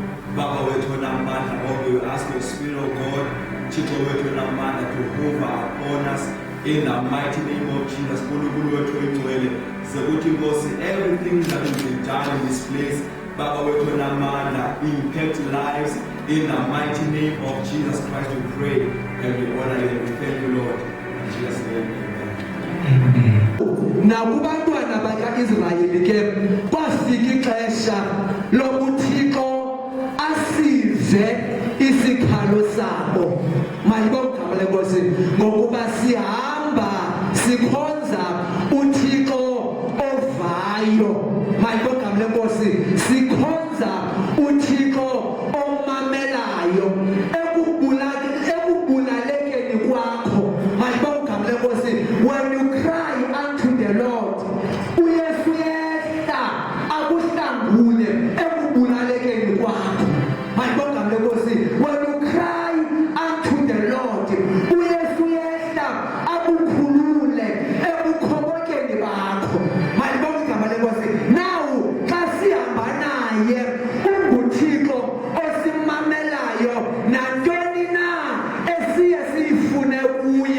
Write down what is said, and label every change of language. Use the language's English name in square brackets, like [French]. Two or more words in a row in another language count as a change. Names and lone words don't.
[English] Baba we ask your Spirit of God, to hover upon us in the mighty name of Jesus. Everything that will be done in this place, Baba we impact lives in the mighty name of Jesus Christ. We pray and we honor you and we thank you, Lord. In Jesus' name, amen. [Xhosa] Nakubantwana baka-Israyeli ke kwafika ixesha lokuthixo asive isikhalo sabo. Mayibonge igama lenkosi ngokuba sihamba sikhonza uthixo ovayo. Mayibonge igama lenkosi sikhonza uthixo omamelayo ekubulalekeni kwakho. Mayibonge igama lenkosi [English] when you cry unto the Lord, [Xhosa] uyesu yehla akuhlangule ekubulalekeni kwakho. Mayibonge igama lenkosi [English] when you cry unto the Lord, [Xhosa] uyesu yehla akukhulule ebukhobokeni bakho. Mayibonge igama lenkosi. Now xa sihamba naye unguthixo osimamelayo nantoni na esiye siyifune kuye.